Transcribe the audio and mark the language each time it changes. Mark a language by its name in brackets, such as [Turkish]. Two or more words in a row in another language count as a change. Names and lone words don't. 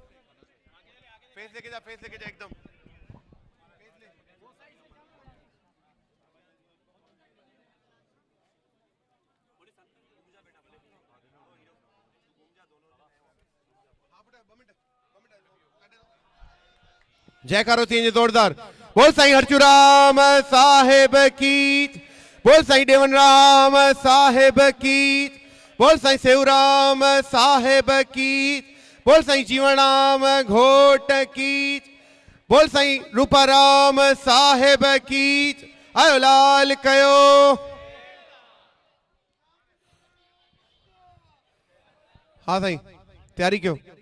[Sindhi] फेस लेके जा एकदम जयकारो थी जोरदार बोल साईं हरचूराम साहिब की बोल साईं देवन राम साहिब की बोल साईं सेवराम साहिब की बोल साईं जीवनराम घोट की बोल साईं रूपाराम साहिब की आयो लाल कयो हाँ साईं तैयारी क्यों